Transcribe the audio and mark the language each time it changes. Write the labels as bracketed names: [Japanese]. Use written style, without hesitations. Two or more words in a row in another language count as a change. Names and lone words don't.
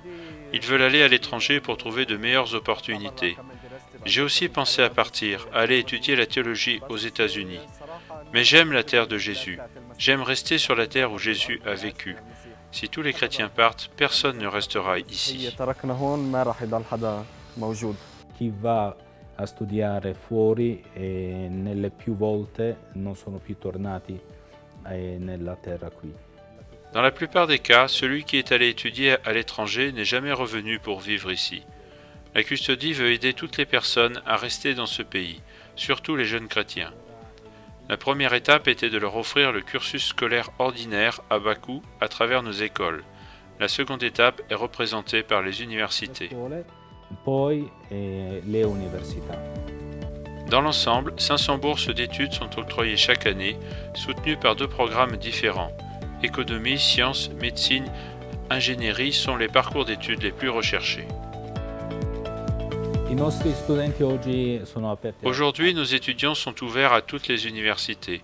[French] Ils veulent aller à l'étranger pour trouver de meilleures opportunités. J'ai aussi pensé à partir, à aller étudier la théologie aux États-Unis. Mais j'aime la terre de Jésus. J'aime rester sur la terre où Jésus a vécu. Si tous les chrétiens partent, personne ne restera ici. [Italian] Chi va a studiare fuori e nelle più volte non sono più tornati nella terra qui. [French] Dans la plupart des cas, celui qui est allé étudier à l'étranger n'est jamais revenu pour vivre ici. La custodie veut aider toutes les personnes à rester dans ce pays, surtout les jeunes chrétiens. La première étape était de leur offrir le cursus scolaire ordinaire à bas coût à travers nos écoles. La seconde étape est représentée par les universités. [Italian] Poi le università. [French] Dans l'ensemble, 500 bourses d'études sont octroyées chaque année, soutenues par 2 programmes différents. Économie, sciences, médecine, ingénierie sont les parcours d'études les plus recherchés. Aujourd'hui, nos étudiants sont ouverts à toutes les universités.